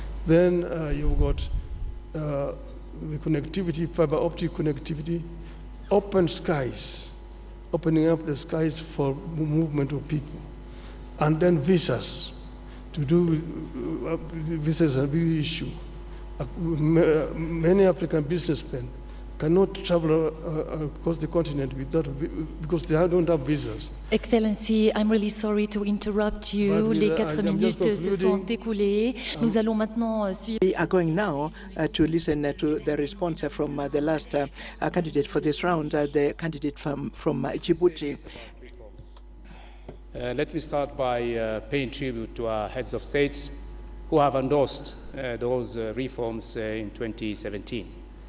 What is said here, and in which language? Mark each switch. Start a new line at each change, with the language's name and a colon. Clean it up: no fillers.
English: Then you've got the connectivity, fiber optic connectivity, open skies, opening up the skies for movement of people, and then visas. To do visas is a big issue. Many African businessmen cannot travel across the continent because they don't have visas. Excellency, I'm really sorry to interrupt you.
French: Les 4 minutes se sont écoulées. Nous allons maintenant suivre.
English: We are going now to listen to the response from the last candidate for this round, the candidate from Djibouti. Let me start by paying tribute to our heads of states who have endorsed those reforms in 2017.